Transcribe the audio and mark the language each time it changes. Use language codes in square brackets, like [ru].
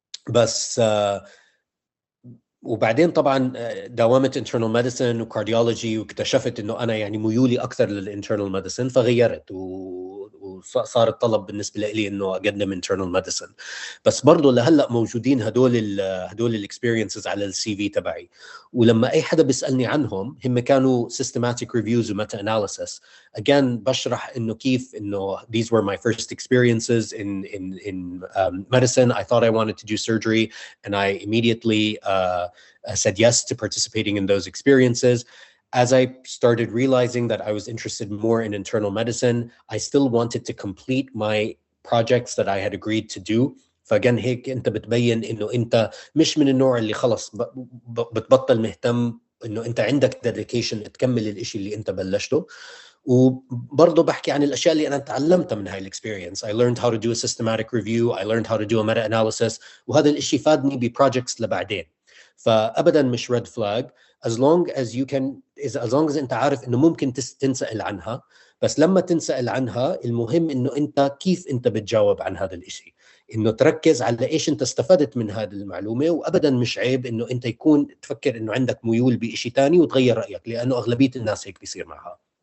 [ar] بس وبعدين طبعا داومت internal medicine وكارديولوجي، واكتشفت انه انا يعني ميولي اكثر للانترنال ميديسن، فغيرت وصار الطلب بالنسبه لي انه اقدم internal medicine. بس برضه لهلا موجودين هدول الاكسبيرينسز على السي في تبعي، ولما اي حدا بيسالني عنهم هم كانوا systematic reviews و meta analysis. [en] again [ar] بشرح انه كيف انه [en] these were my first experiences in medicine. I thought I wanted to do surgery and I immediately said yes to participating in those experiences. As I started realizing that I was interested more in internal medicine, I still wanted to complete my projects that I had agreed to do. [ar] فأجن هيك أنت بتبين إنه أنت مش من النوع اللي خلص بتبطل مهتم، إنه أنت عندك dedication تكمل الإشي اللي أنت بلشته. وبرضه بحكي عن الأشياء اللي أنا تعلمتها من هاي الإكسبيرينس. [en] I learned how to do a systematic review. I learned how to do a meta-analysis. [ar] وهذا الإشي فادني بprojects لبعدين. فأبداً مش red flag [en] as long as you can، as long as [ar] أنت عارف إنه ممكن تنسأل عنها. بس لما تنسأل عنها المهم إنه أنت كيف أنت بتجاوب عن هذا الإشي. انه تركز على ايش انت استفدت من هذه المعلومه، وابدا مش عيب انه انت يكون تفكر انه عندك ميول بشيء ثاني وتغير رايك، لانه اغلبيه الناس هيك بيصير معها.